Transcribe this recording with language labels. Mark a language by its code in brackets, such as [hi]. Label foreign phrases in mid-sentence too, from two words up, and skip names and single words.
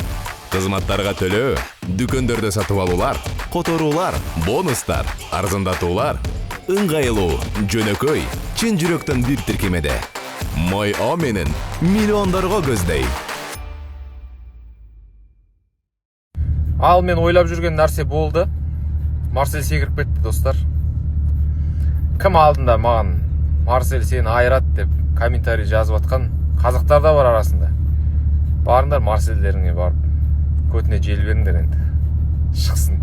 [ky] Кызматтарга төлөө, дүкөндөрдө сатып алуулар, которуулар, бонустар, арзандатуулар, ыңгайлуу, жөнөкөй, чын жүрөктөн бир тиркемеде. Мой О менен миллиондорго көздөй. [kk] Ал мен ойлап жүрген нәрсе болды. Марсель секіріп кетті, достар. Кім алдында маған Марсель сені айырат деп комментарий жазып атқан қазақтар да бар арасында. Барыңдар Марсельдеріңе барып, көтіне жел беріңдер енді. Шықсын.